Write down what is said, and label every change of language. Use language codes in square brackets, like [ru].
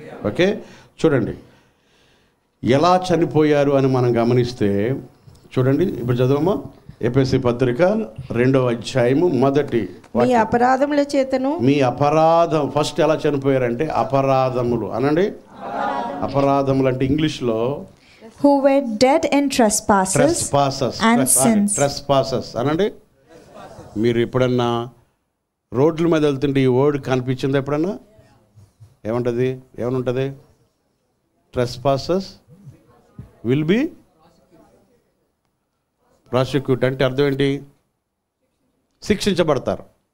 [te] Okay, చూడండి ఎలా చనిపోయారు అని మనం గమనిస్తే చూడండి. ఇప్పుడు చదవమా, ఎఫెసీ పత్రిక 2వ అధ్యాయము 1 మీ అపరాధముల చేతను. మీ అపరాధం ఫస్ట్ ఎలా చనిపోయారంటే అపరాధములు అనండి. అపరాధములు అంటే ఇంగ్లీష్లో [en] who were dead in trespasses and sins. [te] Trespasses అనండి. మీరు ఎప్పుడన్నా రోడ్ల మీద వెళ్తుంటే ఈ వర్డ్ కనిపించింది ఎప్పుడన్నా? ఏముంటుంది? ఏమనుంటుంది? [en] Trespasses will be prosecute. [te] అంటే అర్థం ఏంటి? శిక్షించబడతారు.